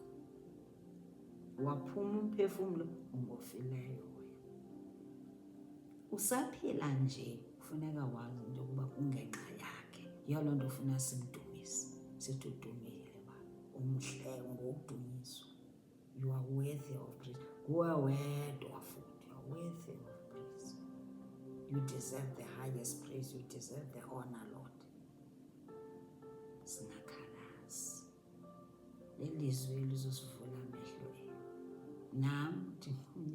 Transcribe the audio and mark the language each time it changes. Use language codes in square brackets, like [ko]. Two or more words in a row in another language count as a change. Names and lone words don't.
[xh] Waphuma umphefumlo ungofileyo wena. Usaphila nje, kufuneka wazi into yokuba kungenxa yakhe. Yiyo loo nto ufuna simdumise, sithi udumile ba, umhle ngokudunyiswa. [en] You are worthy of praise. [xh] Nguwe wedwa futhi, [en] you are worthy of praise. You deserve the highest praise. You deserve the honor, Lord. [xh] Singakhalazi. Lelizwi elizosivula amehlo. Nam